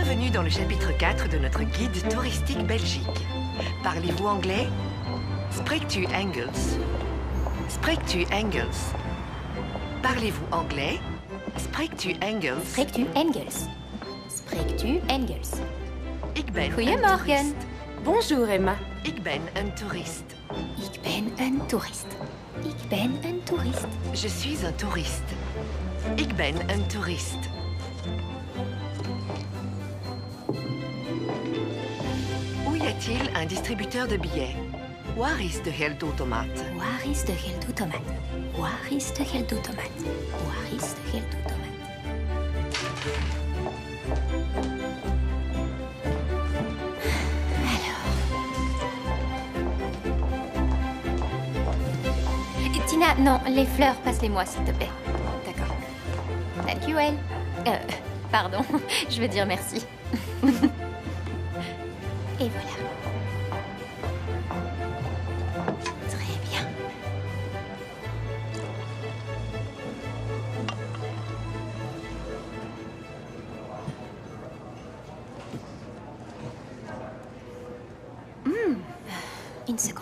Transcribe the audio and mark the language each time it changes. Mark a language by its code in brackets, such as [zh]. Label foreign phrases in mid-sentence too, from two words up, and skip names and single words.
[fr] Bienvenue dans le chapitre 4 de notre guide touristique Belgique. Parlez-vous anglais? [nl] Spreekt u Engels? Spreekt u Engels? [fr] Parlez-vous anglais? [nl] Spreekt u Engels? Spreekt u Engels? Spreekt u Engels? Ik ben Goedemorgen. toerist. [fr] Bonjour Emma. [nl] Ik ben een toerist. Ik ben een toerist. Ik ben een toerist. [fr] Je suis un touriste. [nl] Ik ben een toerist. [fr] Où y a-t-il un distributeur de billets? [nl] Waar is de geldautomaat? Waar is de geldautomaat? Waar is de geldautomaat? Waar is de geldautomaat? [fr] Alors... Tina, non, les fleurs, passe-les-moi, s'il te plaît. D'accord. [en] Thank you, [fr] Elle. Pardon, je veux dire merci. Et voilà. Très bien. Une seconde.